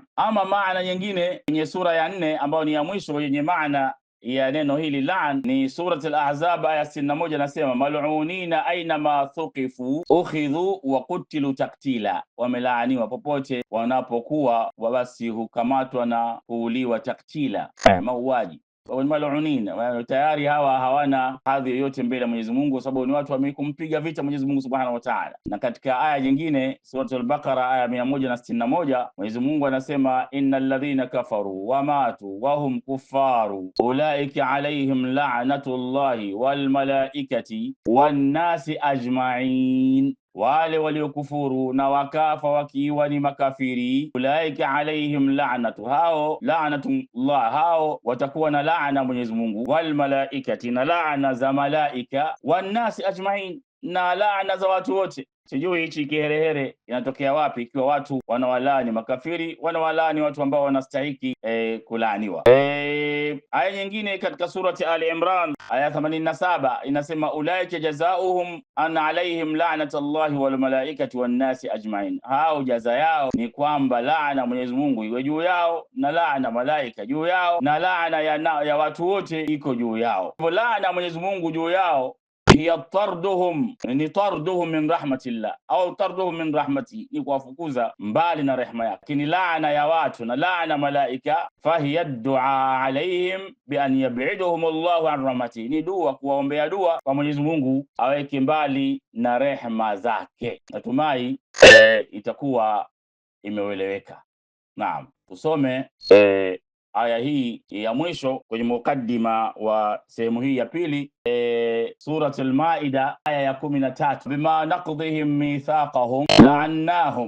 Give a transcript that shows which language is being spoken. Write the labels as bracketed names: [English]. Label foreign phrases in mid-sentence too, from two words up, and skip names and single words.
[Swahili] Ama maana nyingine kwenye sura ya 4 ambayo ni ya mwisho yenye maana ya neno hili la'an ni surati Al-Ahzab aya 61, nasema [Arabic] ملعونين أين ما ثقفوا أخذوا وقتلوا تقتيلا, [Swahili] wamelaaniwa popote wanapokuwa basi hukamatwa na kuuliwa taktila, mauaji. Mal'unina tayari hawa hawana hadhi yoyote mbele ya Mwenyezi Mungu, kwa sababu ni watu wamekumpiga vita Mwenyezi Mungu [Arabic] سبحانه وتعالى. [Swahili] Na katika aya nyingine Suratul Baqara aya 161 Mwenyezi Mungu anasema [Arabic] إن الذين كفروا وماتوا وهم كفار أولئك عليهم لعنة الله والملائكة والناس أجمعين, [Swahili] wale waliokufuru na wakafa wakiwa ni makafiri, [Arabic] أولئك عليهم لعنة, [Swahili] hao la'natullah, hao watakuwa na laana Mwenyezi Mungu, [Arabic] والملائكة, [Swahili] na laana za malaika, [Arabic] والناس أجمعين, [Swahili] na laana za watu wote. Sijui hichi kiherehere inatokea wapi, ikiwa watu wanawalaani makafiri, wanawalaani watu ambao wanastahiki kulaaniwa. Aya nyingine katika surati Ali Imran aya 87 inasema [Arabic] أولئك جزاؤهم أن عليهم لعنة الله والملائكة والناس أجمعين, [Swahili] hao jaza yao ni kwamba laana Mwenyezi Mungu iwe juu yao na laana malaika juu yao na laana ya watu wote iko juu yao. Laana Mwenyezi Mungu juu yao [Arabic] هي طردهم, [Swahili] ni [Arabic] طردهم من رحمة الله [Swahili] au [Arabic] طردهم من رحمة, [Swahili] ni kuwafukuza mbali na rehema yake. Lakini laana ya watu na laana malaika [Arabic] فهي دعاء عليهم بأن يبعدهم الله عن رحمته, [Swahili] ni dua, kuwaombea dua kwa Mwenyezi Mungu aweke mbali na rehema zake. Natumai itakuwa imeeleweka. Naam, tusome aya hii ya mwisho kwenye mukaddima wa sehemu hii ya pili, Suratul Maida aya ya 13, [Arabic] بما نقضهم ميثاقهم لعناهم,